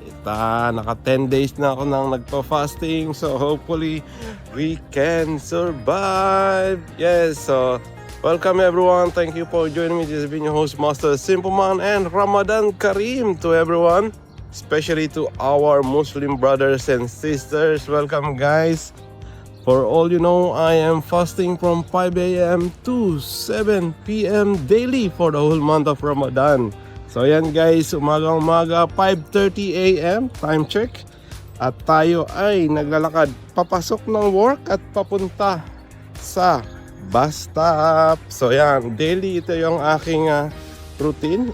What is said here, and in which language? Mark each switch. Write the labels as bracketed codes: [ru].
[tl] Naka 10 days na ako nang nagpa-fasting. [en] So, hopefully, we can survive. Yes, so welcome everyone. Thank you for joining me. This has been your host, Master Simpleman, and Ramadan Kareem to everyone, especially to our Muslim brothers and sisters. Welcome, guys. For all you know, I am fasting from 5 a.m. to 7 p.m. daily for the whole month of Ramadan. [tl] So yan, guys, umaga 5:30 a.m. time check. At tayo ay naglalakad papasok ng work at papunta sa bus stop. So yan, daily ito yung aking routine.